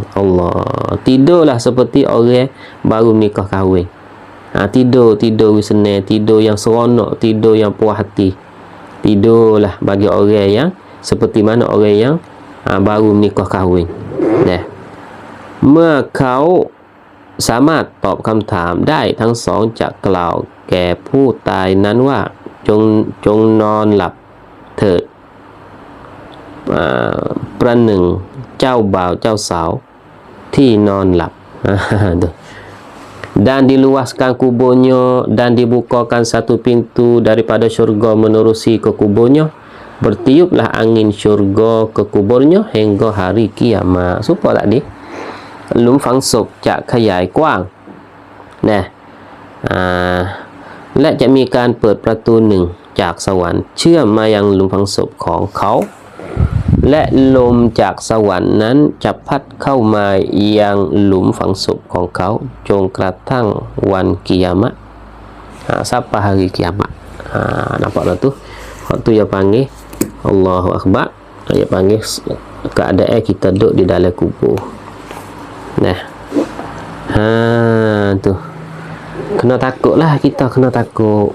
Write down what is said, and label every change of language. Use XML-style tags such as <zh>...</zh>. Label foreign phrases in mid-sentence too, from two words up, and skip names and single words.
<ms>Allah, tidurlah seperti orang baru nikah kahwin. Tidur senang, tidur yang seronok, tidur yang puas hati. Tidurlah bagi orang yang seperti mana orang yang baru nikah kahwin.</ms> <th>เมื่อเขาสามารถตอบคำถามได้ทั้งสองจะกล่าวแก่ผู้ตายนั้นว่าจงนอนหลับเถิด ประหนึ่งเจ้าบ่าวเจ้าสาวที่นอนหลับ</th> <ms>dan diluaskan kuburnya dan dibukakan satu pintu daripada syurga menerusi ke kuburnya bertiuplah angin syurga ke kuburnya hingga hari kiamat. Supa tak di?</ms> <th>หลุมฝังศพจะขยายกว้างนะและจะมีการเปิดประตูหนึ่งจากสวรรค์เชื่อมมายังหลุมฝังศพของเขาและลมจากสวรรค์นั้นจะพัดเข้ามายังหลุมฝังศพของเขาจนกระทั่งวันกิยามะ</th> <ms>sampai hari kiamat. Nampak tak tu? Hak tu dia panggil Allahu Akbar. Dia panggil keadaan kita duduk di dalam kubur. Nah. Tu. Kena takutlah kita, kena takut.</ms>